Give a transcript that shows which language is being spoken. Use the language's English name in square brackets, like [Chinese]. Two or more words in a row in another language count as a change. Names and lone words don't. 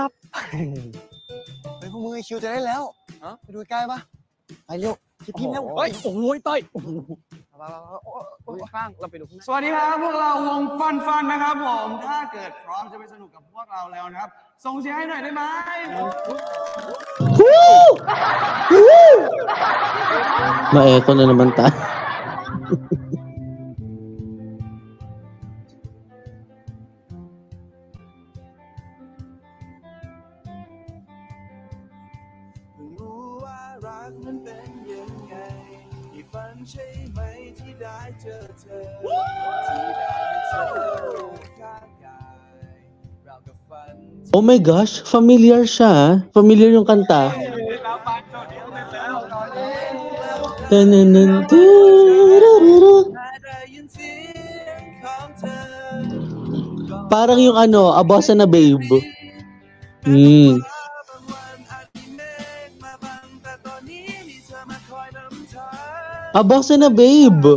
[Thai] ไปพวกมึงไอคิวจะได้แล้วไปดูใกล้ปะไปเร็วคิดพิมพ์แล้ว เฮ้ยโอ้ยเต้ย ข้างเราไปดูข้างหน้า สวัสดีครับพวกเราวงฟันนะครับผมถ้าเกิดพร้อมจะไปสนุกกับพวกเราแล้วนะครับส่งเสียงให้หน่อยได้ไหม [Filipino] Ma-echo na naman tayo. [Thai] รู้ว่ารักมันเป็นยังไงที่ฝันใช่ไหมที่ได้เจอเธอที่ได้เจอข้างกายเรากับฝัน [English] Oh my gosh, [Filipino] familiar siya. Familiar yung kanta. Parang yung A Bossa na Babe. A Bossa na Babe.